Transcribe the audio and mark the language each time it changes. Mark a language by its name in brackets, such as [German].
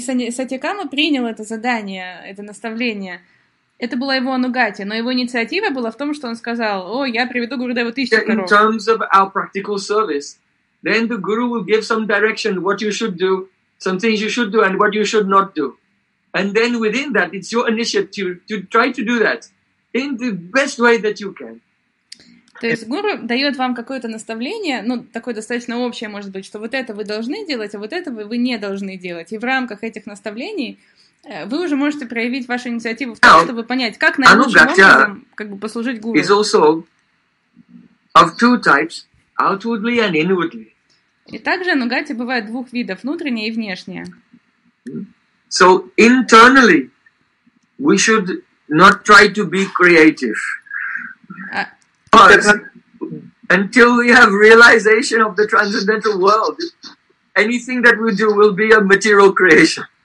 [Russian] Сатикама принял это задание, это наставление. Это было его анугатия, но его инициатива была в том, что он сказал: «О, я приведу Гурудеву 1000 коров». [English] In terms of our practical service, then the guru will give some direction, what you should do, some things you should do, and what you should not do. And then within that, it's your initiative to try to do that in the best way that you can. [Russian] То есть гуру дает вам какое-то наставление, ну, такое достаточно общее, может быть, что вот это вы должны делать, а вот это вы не должны делать. И в рамках этих наставлений вы уже можете проявить вашу инициативу в том, чтобы понять, как наилучшим образом как бы послужить гуру. [English] Is also of two types, outwardly and inwardly. [Russian] И также анугатия бывает двух видов, внутренняя и внешняя. [English] So internally we should not try to be creative. Until we have realization of the transcendental world, anything that we do will be a material creation.